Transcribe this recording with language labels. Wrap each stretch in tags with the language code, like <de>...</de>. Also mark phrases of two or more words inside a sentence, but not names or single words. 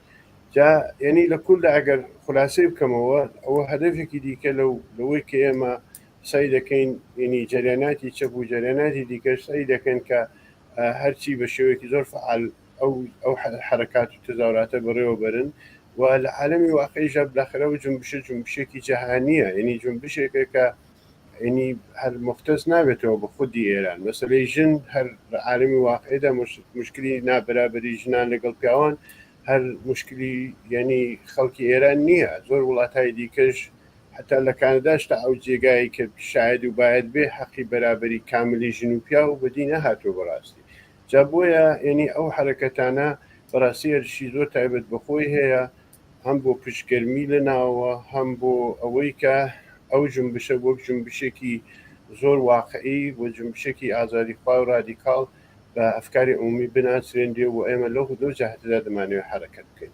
<ckb>جا یعنی لە کولدا ئەگەر خلاصەی بکەمەوە ئەوە هەدەفێکی دیکە لەوەی کە ئێمە سعی دەکەین ینی جریاناتی چەپ و جریاناتی دیکەش سعی دەکەن کە هەرچی بە شێوەیەکی زۆر فعال ئەو حرکات و تظاهراتە بەڕێوە بەرن و لە عالمی واقعی ژە بالاخرەوە جنبشێکی جەهانیە، ینی جنبشێکە کە ینی هەر مختص نابێتەوە بە خودی ئێران. مەسەلەی ژن هەر لە عالمی واقعیدا مشکلی نابەرابەری ژنان لەگەڵ پیاوان هەر مشکلی ینی خەڵکی ئێران نییە. زۆر وڵاتهای دیکەش حتا لە کانەداش تا ئەو جێگایی کە شاید و باید بێ حەقی بەرابەری کاملی ژن و پیا و بەدی نەهاتوە بەڕاستی. جا بۆیە ینی ئەو حرەکەتانە بەڕاستی هەرشی زۆر تایبەت بەخۆی هەیە، هەم بۆ پشتگەرمی لە ناوە هەم بۆ ئەوەی کە ئەو جنبشە وەک جنبشێکی زۆر واقعی و جنبشێکی ئازادیخوا و رادیکاڵ بە ئەفکاری عمومی بناسرێندێ و ئێمە لەو دو جەهەتدا دەمانەوێت حرەکەت بکەین.</ckb>